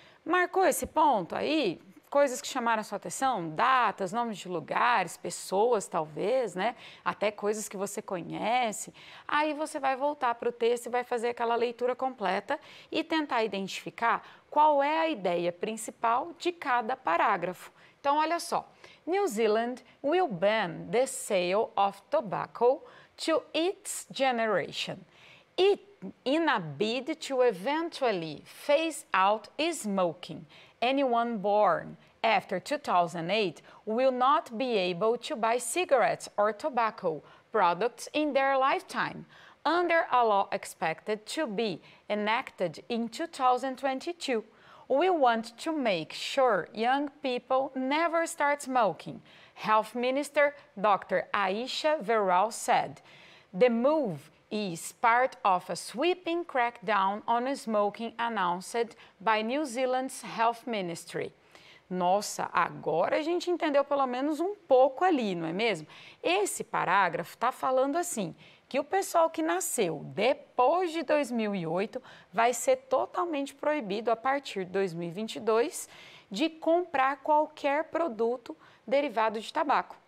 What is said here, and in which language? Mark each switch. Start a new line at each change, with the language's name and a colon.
Portuguese: Marcou esse ponto aí? Coisas que chamaram a sua atenção, datas, nomes de lugares, pessoas talvez, né? Até coisas que você conhece. Aí você vai voltar para o texto e vai fazer aquela leitura completa e tentar identificar qual é a ideia principal de cada parágrafo. Então, olha só.
English: New Zealand will ban the sale of tobacco to its generation. In a bid to eventually phase out smoking, anyone born after 2008 will not be able to buy cigarettes or tobacco products in their lifetime, under a law expected to be enacted in 2022. We want to make sure young people never start smoking, Health Minister Dr. Aisha Veral said. The move is part of a sweeping crackdown on smoking announced by New Zealand's Health Ministry.
Portuguese: Nossa, agora a gente entendeu pelo menos um pouco ali, não é mesmo? Esse parágrafo está falando assim, que o pessoal que nasceu depois de 2008 vai ser totalmente proibido a partir de 2022 de comprar qualquer produto derivado de tabaco.